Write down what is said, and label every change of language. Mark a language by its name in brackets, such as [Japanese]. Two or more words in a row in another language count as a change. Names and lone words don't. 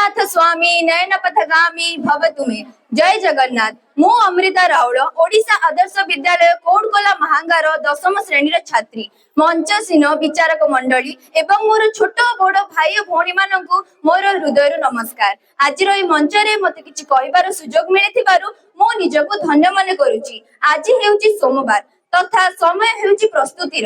[Sanskrit] स्वामी नयन पथगामी भवतु मे। [Odia] ଜୟ ଜଗନ୍ନାଥ। ମୁ ଅମୃତା ରାଉଳ ଓଡ଼ିଶା ଆଦର୍ଶ ବିଦ୍ୟାଳୟ କୋଡକୋଲା ମହାଙ୍ଗାର ଦଶମ ଶ୍ରେଣୀ ଛାତ୍ରୀ। ମଞ୍ଚାସୀନ ବିଚାରକ ମଣ୍ଡଳୀ ଏବଂ ମୋର ଛୋଟ ବଡ଼ ଭାଇ ଭଉଣୀ ମାନଙ୍କୁ ମୋର ହୃଦୟ ନମସ୍କାର। ଆଜି ମଞ୍ଚ ରେ ମତେ କିଛି କହିବାର ସୁଯୋଗ ମିଳିଥିବାରୁ ମୋ ନିଜକୁ ଧନ୍ୟ ମନ କରୁଛି। ଆଜି ହେଉଛି ସୋମବାର ତଥା ସମୟ ହେଉଛି ପ୍ରସ୍ତୁତିର।